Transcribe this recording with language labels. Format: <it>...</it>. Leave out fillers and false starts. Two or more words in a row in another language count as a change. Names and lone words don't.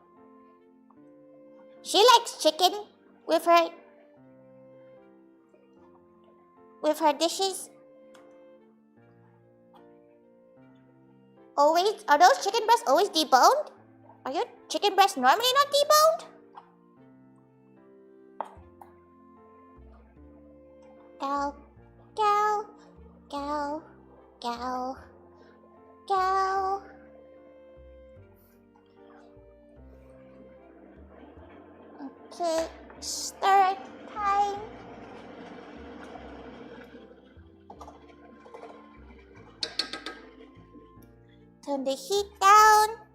<en>She likes chicken with her dishes. Always, are those chicken breasts always deboned? Are your chicken breasts normally not deboned? Gal, gal, gal, gal, gal. Okay, stir time. Turn the heat down.</en>